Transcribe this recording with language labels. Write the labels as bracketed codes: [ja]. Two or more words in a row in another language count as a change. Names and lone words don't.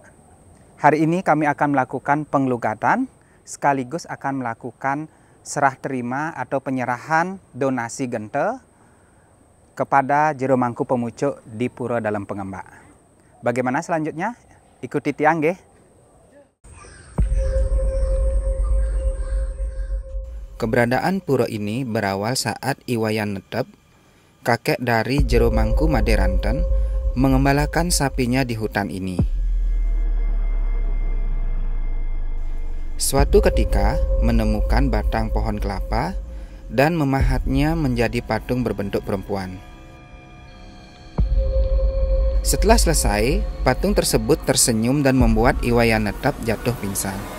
[id] Hari ini kami akan melakukan penglugatan sekaligus akan melakukan serah terima atau penyerahan donasi gente kepada jero mangku pemucuk di Pura Dalam Pengembak. Bagaimana selanjutnya? Ikuti [ban] tiang nggih. [id] Keberadaan pura ini berawal saat Iwayan Netep, kakek dari jero mangku Maderanten, mengembalakan sapinya di hutan ini. Suatu ketika menemukan batang pohon kelapa dan memahatnya menjadi patung berbentuk perempuan. Setelah selesai, patung tersebut tersenyum dan membuat Iwayan Netep jatuh pingsan.